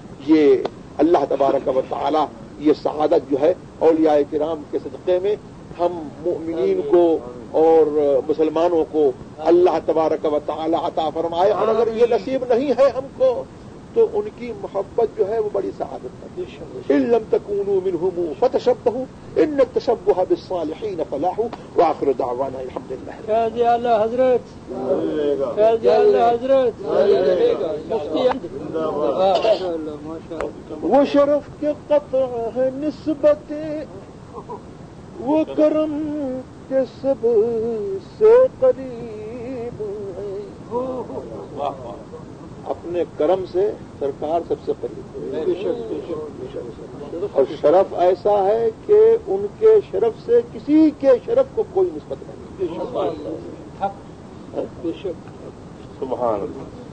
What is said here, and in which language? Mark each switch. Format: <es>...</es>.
<ur>یہ اللہ تبارک و تعالی یہ سعادت جو ہے اولیاء کرام کے صدقے میں ہم مؤمنین کو اور مسلمانوں کو اللہ تبارک و تعالی عطا فرمائے. اور اگر یہ نصیب نہیں ہے ہم کو تو ان کی محبت جو ہے وہ بڑی سعادت ہے.</ur> <ar>ان لم تكونوا منهم فتشبهوا ان التشبه بالصالحين فلاح. واخر دعوانا الحمد لله.</ar> <ur>فیض اعلی حضرت، فیض اعلی حضرت مفتی. وہ شرف کے قطع ہے نسبت، وہ کرم کے سب سے قریب ہے. اپنے کرم سے سرکار سب سے قریب ہے. اور شرف ایسا ہے کہ ان کے شرف سے کسی کے شرف کو کوئی نسبت نہیں. سبحان اللہ.</ur>